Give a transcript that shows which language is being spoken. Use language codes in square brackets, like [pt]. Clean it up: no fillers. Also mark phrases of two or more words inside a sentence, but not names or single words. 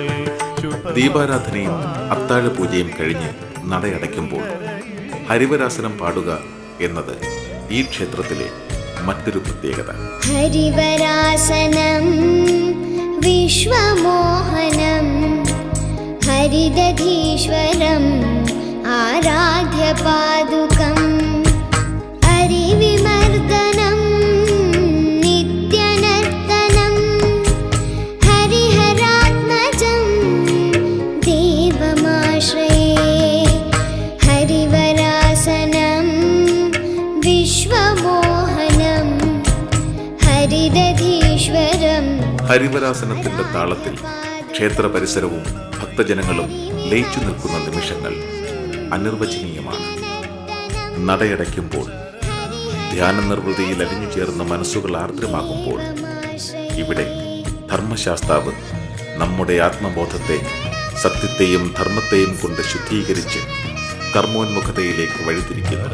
[ml] ദീപാരാധനയും അത്താഴ പൂജയും കഴിഞ്ഞ് നടയടയ്ക്കുമ്പോൾ ഹരിവരാസനം പാടുക എന്നത് ഈ ക്ഷേത്രത്തിലെ മറ്റൊരു പ്രത്യേകത. [sa] ഹരിവരാസനം വിശ്വമോഹനം हरिदधीश्वरम् आराध्य पादुकम् हरिविमर्दनं नित्यनर्तनं हरिहरात्मजं देवमाश्रये हरिवरासनं विश्वमोहनं हरिदधीश्वरम्. [ml] ഹരിവരാസനത്തിന്റെ താളത്തിൽ ക്ഷേത്ര പരിസരവും ഭക്തജനങ്ങളും ലയിച്ചു നിൽക്കുന്ന നിമിഷങ്ങൾ അനിർവചനീയമാണ്. നടയടയ്ക്കുമ്പോൾ, ധ്യാന നിർവൃതിയിൽ അലിഞ്ഞു ചേർന്ന മനസ്സുകൾ ആർദ്രമാകുമ്പോൾ, ഇവിടെ ധർമ്മശാസ്താവ് നമ്മുടെ ആത്മബോധത്തെ സത്യത്തെയും ധർമ്മത്തെയും കൊണ്ട് ശുദ്ധീകരിച്ച് കർമ്മോന്മുഖതയിലേക്ക് വഴിതിരിക്കുന്നു.